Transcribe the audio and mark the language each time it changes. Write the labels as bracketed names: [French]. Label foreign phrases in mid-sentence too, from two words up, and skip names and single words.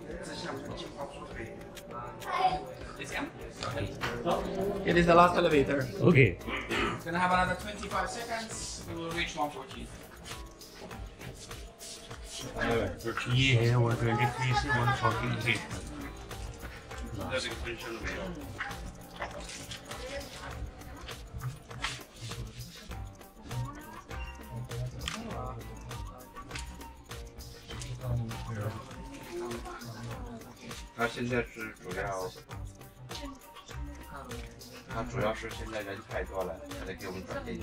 [English] It is the last elevator. Okay. It's gonna have another 25 seconds. We will reach 114. [Hindi] ये है 123 से 148 तक. [Chinese] 他现在是主要，他主要是现在人太多了，他得给我们转电梯。